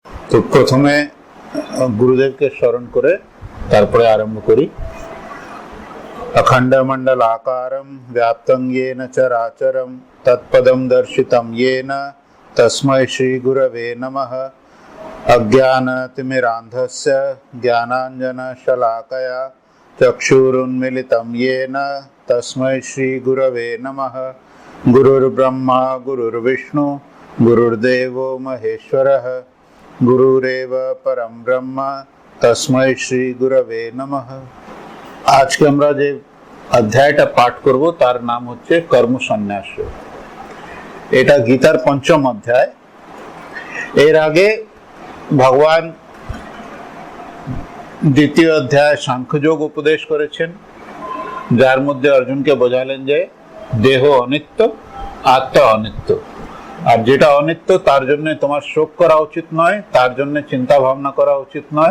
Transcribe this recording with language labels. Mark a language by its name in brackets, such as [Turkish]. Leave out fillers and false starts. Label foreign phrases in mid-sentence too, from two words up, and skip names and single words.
[Bangla] তো প্রথমে গুরুদেবকে স্মরণ করে তারপরে আরম্ভ করি। [Sanskrit] अखंड मंडलाकारं व्याप्तं येन चराचरं तत्पदं दर्शितं येन तस्मै श्री गुरवे नमः। अज्ञानतिमिरान्धस्य ज्ञानाञ्जनशलाकया चक्षुरुन्मीलितं येन तस्मै श्री गुरवे नमः। गुरुर्ब्रह्मा गुरुर्विष्णु गुरुर्देवो महेश्वरः गुरुरेव परम ब्रह्म तस्मै श्री गुरवे नमः। [Bangla] আজকে আমরা যে অধ্যায়টা পাঠ করব তার নাম হচ্ছে কর্ম সন্ন্যাস। এটা গীতার পঞ্চম অধ্যায়। এর আগে ভগবান দ্বিতীয় অধ্যায় সাংখ্যযোগ উপদেশ করেছেন, যার মধ্যে অর্জুনকে বোঝালেন যে দেহ অনিত্য, আত্মা অনিত্য, আর যেটা অনিত্য তার জন্য তোমার শোক করা উচিত নয়, তার জন্য চিন্তা ভাবনা করা উচিত নয়।